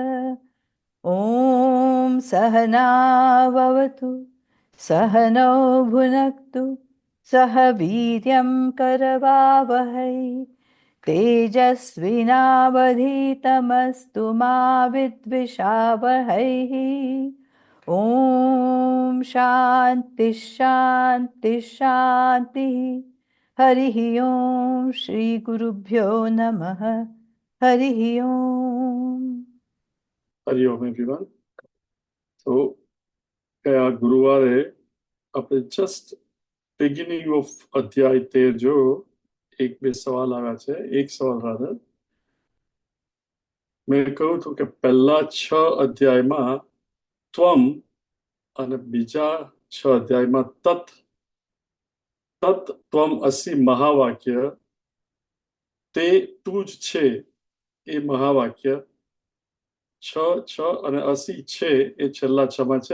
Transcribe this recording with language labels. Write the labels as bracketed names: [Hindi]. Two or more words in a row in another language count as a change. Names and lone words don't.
[Sanskrit] ॐ सहना भवतु सहनौ भुनक्तु सह वीर्यं करवावहै तेजस्विनावधीतमस्तु मा विद्विषावहैः। ॐ शान्ति शान्ति शान्तिः। हरिः ॐ श्री गुरुभ्यो नमः। हरिः ॐ। [Gujarati] હરિઓમ એવરીવન. તો ગયા ગુરુવારે આપણે [English] just beginning of [Gujarati] અધ્યાય 13 જો એક બે સવાલ આવ્યા છે. એક સવાલ રાધર મેં કહ્યું હતું કે પહેલા 6 અધ્યાયમાં ત્વમ અને બીજા 6 અધ્યાયમાં [Sanskrit] तत तत त्वम असी [Gujarati] મહાવાક્ય તે તું જ છે એ મહાવાક્ય 6 અને 80 છે એ છેલ્લા 6માં છે.